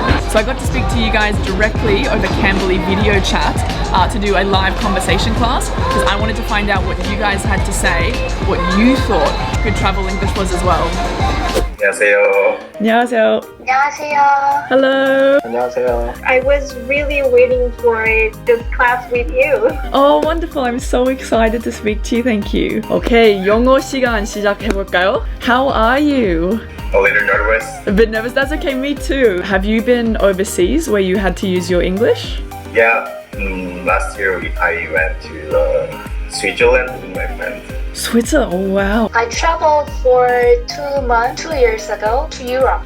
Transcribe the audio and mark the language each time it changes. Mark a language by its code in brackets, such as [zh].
[en] So I got to speak to you guys directly over cambly video chat to do a live conversation class because I wanted to find out what you guys had to say, what you thought good travel English was as well. [ko] 안녕하세요. 안녕하세요. 안녕하세요. [en] Hello. [ko] 안녕하세요. [en] I was really waiting for this class with you. Oh, wonderful. I'm so excited to speak to you. Thank you. [ko] Okay, 영어 시간 시작해볼까요? [en] How are you? A little nervous. A bit nervous? That's okay, me too. Have you been overseas where you had to use your English? Yeah, last year I went to Switzerland with my friends. Switzerland, oh wow. I traveled for 2 years ago to Europe.